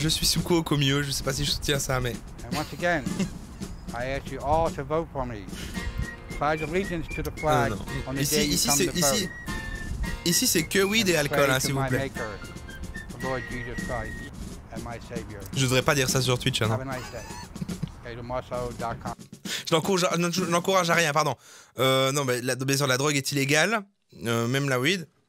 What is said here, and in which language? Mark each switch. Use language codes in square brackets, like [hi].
[fr] Je suis sous coke au milieu, je sais pas si je soutiens ça, mais... [en] And once again, I ask you all to vote for me. Pledge allegiance to the flag on the day you come to vote. [fr] Ici, c'est que weed et alcool, hein, s'il vous plaît. [en] Lord Jesus Christ and my Savior. [fr] Je devrais pas dire ça sur Twitch, hein, non. [en] Have a nice day. [fr] Je n'encourage à rien, pardon. Non, mais bien sûr, la drogue est illégale, même la weed.